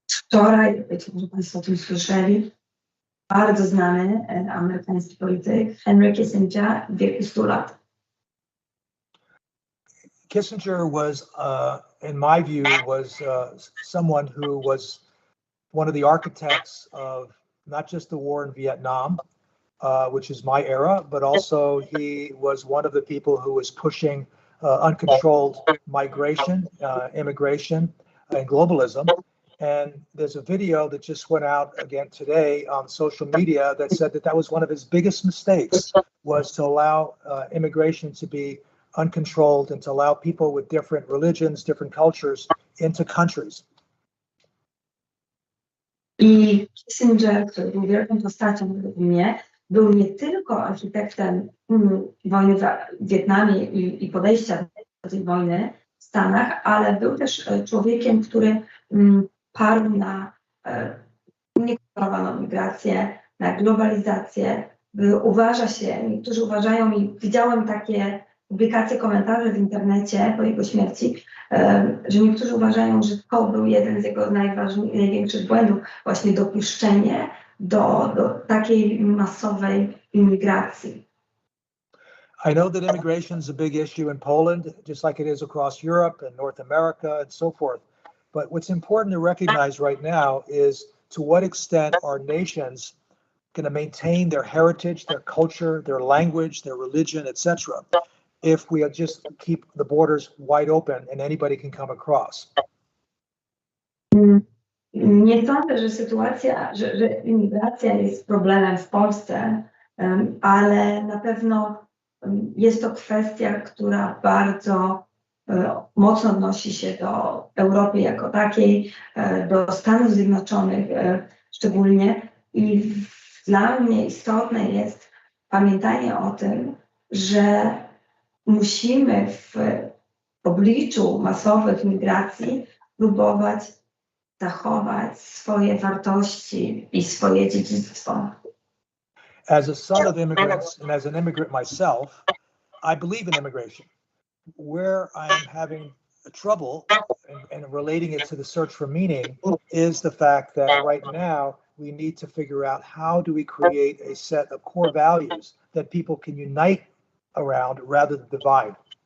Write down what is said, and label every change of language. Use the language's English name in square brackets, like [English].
[Polish] Wczoraj, być może Państwo o tym słyszeli, bardzo znany amerykański polityk Henry Kissinger w wieku 100 lat. [English] Kissinger was, in my view, was someone who was one of the architects of not just the war in Vietnam, which is my era, but also he was one of the people who was pushing uncontrolled migration, immigration, and globalism. And there's a video that just went out again today on social media that said that was one of his biggest mistakes, was to allow immigration to be uncontrolled and to allow people with different religions, different cultures into countries. [Polish] I Kissinger, który był wielką postacią według mnie, był nie tylko architektem wojny w Wietnamie i podejścia do tej wojny w Stanach, ale był też człowiekiem, który parł na niekontrolowaną migrację, na globalizację. Niektórzy uważają, i widziałem takie publikacje, komentarze w internecie po jego śmierci, że niektórzy uważają, że to był jeden z jego największych błędów, właśnie dopuszczenie do takiej masowej imigracji. [English] I know that immigration is a big issue in Poland, just like it is across Europe and North America and so forth. But what's important to recognize right now is to what extent are nations going to maintain their heritage, their culture, their language, their religion, etc., if we just keep the borders wide open and anybody can come across. [Polish] Nie sądzę, że imigracja jest problemem w Polsce, ale na pewno jest to kwestia, która bardzo mocno odnosi się do Europy jako takiej, do Stanów Zjednoczonych szczególnie. I dla mnie istotne jest pamiętanie o tym, że musimy w obliczu masowych migracji próbować zachować swoje wartości i swoje dziedzictwo. [English] As a son of immigrants and as an immigrant myself, I believe in immigration. Where I'm having trouble and relating it to the search for meaning is the fact that right now we need to figure out how do we create a set of core values that people can unite around rather than divide.